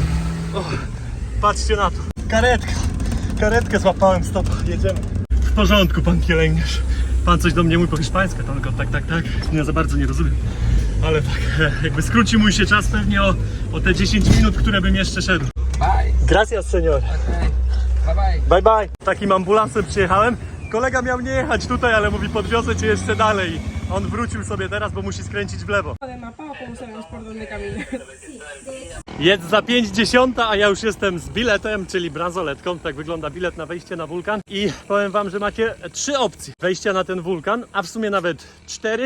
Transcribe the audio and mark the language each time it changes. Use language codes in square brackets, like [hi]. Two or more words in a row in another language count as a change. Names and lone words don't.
[pl] O, patrzcie na to. Karetkę złapałem, stopa, jedziemy. W porządku, pan pielęgniarz. Pan coś do mnie mówi po hiszpańsku, to tylko tak. Ja za bardzo nie rozumiem. Ale tak, jakby skróci mój się czas pewnie o te 10 minut, które bym jeszcze szedł. [en] Bye. [es] Gracias, señor. [en] Okay. Bye bye. [pl] Takim ambulansem przyjechałem. Kolega miał nie jechać tutaj, ale mówi, podwiozę cię jeszcze dalej. On wrócił sobie teraz, bo musi skręcić w lewo. Jest za 5:10, a ja już jestem z biletem, czyli bransoletką. Tak wygląda bilet na wejście na wulkan. I powiem wam, że macie 3 opcje wejścia na ten wulkan, a w sumie nawet 4.